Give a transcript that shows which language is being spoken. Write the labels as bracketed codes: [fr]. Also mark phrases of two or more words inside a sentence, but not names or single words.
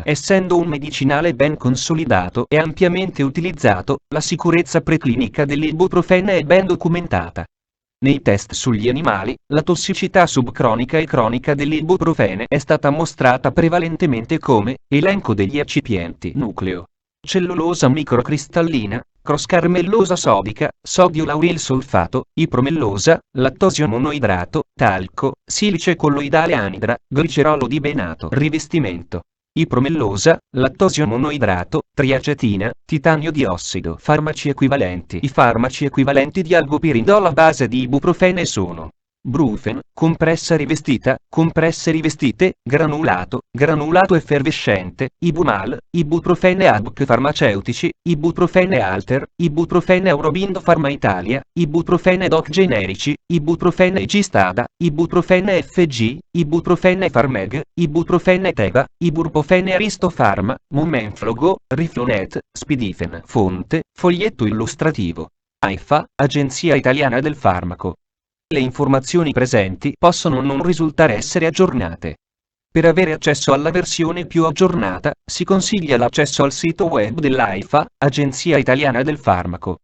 [it] Essendo un medicinale ben consolidato e ampiamente utilizzato, la sicurezza preclinica dell'ibuprofene è ben documentata. Nei test sugli animali, la tossicità subcronica e cronica dell'ibuprofene è stata mostrata prevalentemente come elenco degli eccipienti: nucleo, cellulosa microcristallina, croscarmellosa sodica, sodio lauril solfato, ipromellosa, lattosio monoidrato, talco, silice colloidale anidra, glicerolo di benato, rivestimento, ipromellosa, lattosio monoidrato, triacetina, titanio diossido. Farmaci equivalenti. I farmaci equivalenti di algopiridolo a base di ibuprofene sono Brufen, compressa rivestita, compresse rivestite, granulato, granulato effervescente, Ibumal, ibuprofene ABC farmaceutici, ibuprofene Alter, ibuprofene Aurobindo Pharma Italia, ibuprofene Doc generici, ibuprofene Gistada, ibuprofene FG, ibuprofene Farmeg, ibuprofene Teva, ibuprofene Aristo Pharma, Momenflogo, Riflonet, Spidifen. Fonte, foglietto illustrativo. AIFA, Agenzia Italiana del Farmaco. Le informazioni presenti possono non risultare essere aggiornate. Per avere accesso alla versione più aggiornata, si consiglia l'accesso al sito web dell'AIFA, Agenzia Italiana del Farmaco.